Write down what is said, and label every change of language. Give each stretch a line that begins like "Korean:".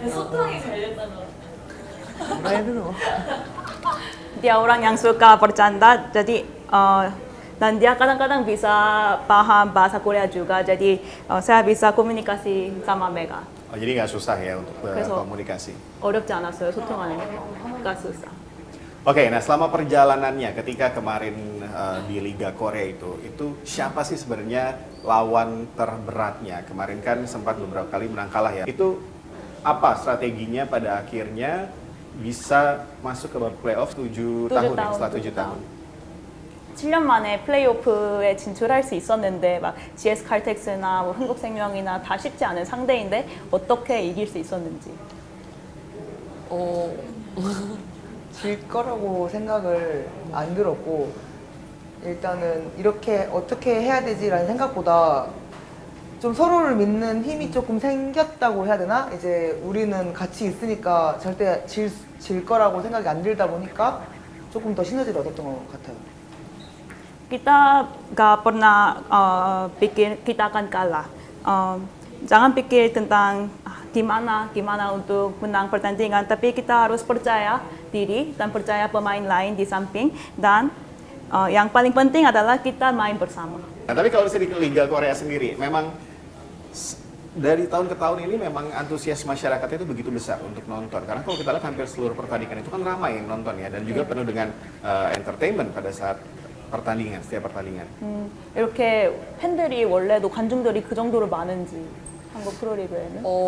Korean: 소통이 잘 됐다는 것 같아요. 뭐라 해야 되나?
Indonesian: Dia orang yang suka bercanda, jadi dan dia kadang-kadang bisa paham bahasa Korea juga, jadi saya bisa komunikasi sama Mega. Oh, jadi nggak susah ya untuk
Korean: 그래서-
Indonesian: berkomunikasi.
Korean: 어렵지 않았어요, 소통하는 게.
Indonesian: nggak susah. Oke, nah selama perjalanannya ketika kemarin di Liga Korea itu siapa sih sebenarnya lawan terberatnya? Kemarin kan sempat beberapa kali menang kalah ya. Itu apa strateginya pada akhirnya bisa masuk ke babak playoff 7 tahun ya, setelah 7 tahun?
Korean: 7년 만에 플레이오프에 진출할 수 있었는데 막 GS 칼텍스나 뭐 흥국생명이나 다 쉽지 않은 상대인데 어떻게 이길 수 있었는지. 질 거라고 생각을 안 들었고 일단은 이렇게 어떻게 해야 되지라는 생각보다 좀 서로를 믿는 힘이 조금 생겼다고 해야 되나? 이제 우리는 같이 있으니까 절대 질 거라고 생각이 안 들다 보니까 조금 더 시너지를 얻었던 것 같아요.
Indonesian: Kita gak pernah pikir kita akan kalah. Jangan pikir tentang gimana untuk menang pertandingan, tapi kita harus percaya diri dan percaya pemain lain di samping dan yang paling penting adalah kita main bersama. Nah, tapi kalau misalnya di Liga Korea sendiri, memang dari tahun ke tahun ini memang antusias masyarakatnya itu begitu besar untuk nonton. Karena kalau kita lihat hampir seluruh pertandingan itu kan ramai yang nonton ya, dan juga penuh dengan entertainment pada saat pertandingan, setiap pertandingan.
Korean: 이렇게 팬들이 원래도 관중들이 그 정도로 많은지 한국 프로리그에는?